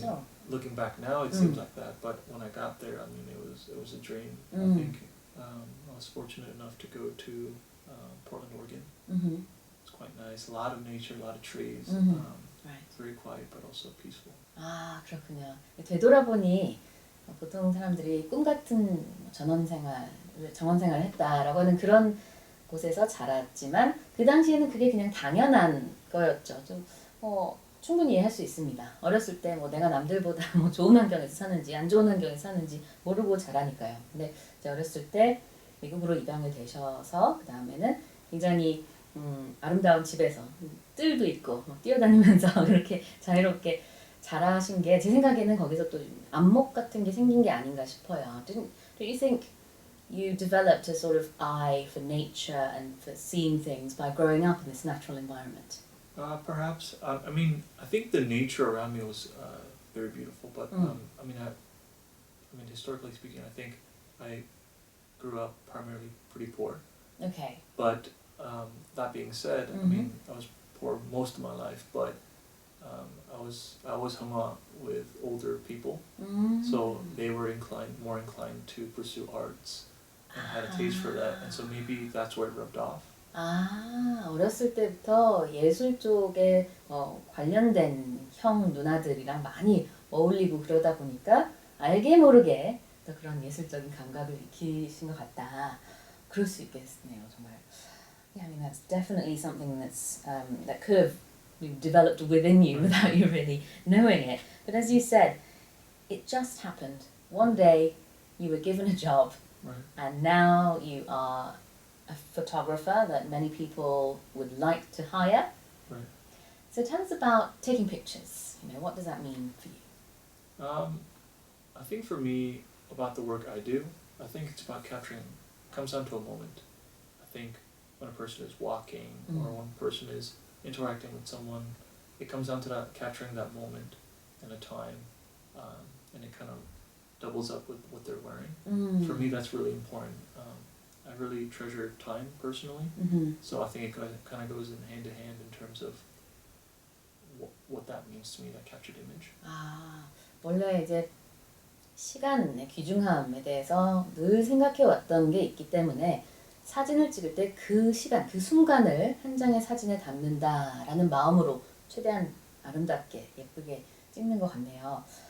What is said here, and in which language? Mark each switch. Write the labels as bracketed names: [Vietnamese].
[English] Sure. looking back now, it seems like that. But when I got there, I mean, it was a dream. I think I was fortunate enough to go to Portland, Oregon. It's quite nice. A lot of nature, a lot of trees. Right. Very quiet, but also peaceful. [Korean] 아, 그렇군요. 되돌아보니 보통 사람들이 꿈 같은 정원생활을 했다라고 하는 그런 곳에서 자랐지만 그 당시에는 그게 그냥 당연한 거였죠. 좀 충분히 이해할 수 있습니다. 어렸을 때 내가 남들보다 좋은 환경에서 사는지 안 좋은 환경에서 사는지 모르고 자라니까요. 근데 이제 어렸을 때 미국으로 입양을 되셔서 그 다음에는 굉장히 아름다운 집에서 뜰도 있고 뛰어다니면서 그렇게 자유롭게 자라신 게 제 생각에는 거기서 또 안목 같은 게 생긴 게 아닌가 싶어요. [English] Don't you think you developed a sort of eye for nature and for seeing things by growing up in this natural environment? Perhaps. I mean, I think the nature around me was very beautiful. But I mean, historically speaking, I think I grew up primarily pretty poor. Okay. But that being said, I mean, I was poor most of my life. But I was hung out with older people, so they were more inclined to pursue arts and had a taste for that, and so maybe that's where it rubbed off. [Korean] 아, 어렸을 때부터 예술 쪽에 관련된 형 누나들이랑 많이 어울리고 그러다 보니까 알게 모르게 또 그런 예술적인 감각을 익히신 것 같다. 그럴 수 있겠네요, 정말. [English] Yeah, I mean that's definitely something that's that could have developed within you without you really knowing it. But as you said, it just happened. One day you were given a job, Right. and now you are a photographer that many people would like to hire. Right. So tell us about taking pictures. You know, what does that mean for you? I think for me, about the work I do, I think it's about capturing. Comes down to a moment. I think when a person is walking or when a person is interacting with someone, it comes down to that capturing that moment and a time, and it kind of doubles up with what they're wearing. For me, that's really important. I really treasure time personally, so I think it kind of goes in hand in terms of what that means to me, that captured image. [Korean] 아, 원래 이제 시간의 귀중함에 대해서 늘 생각해 왔던 게 있기 때문에 사진을 찍을 때 그 시간, 그 순간을 한 장의 사진에 담는다라는 마음으로 최대한 아름답게 예쁘게 찍는 것 같네요.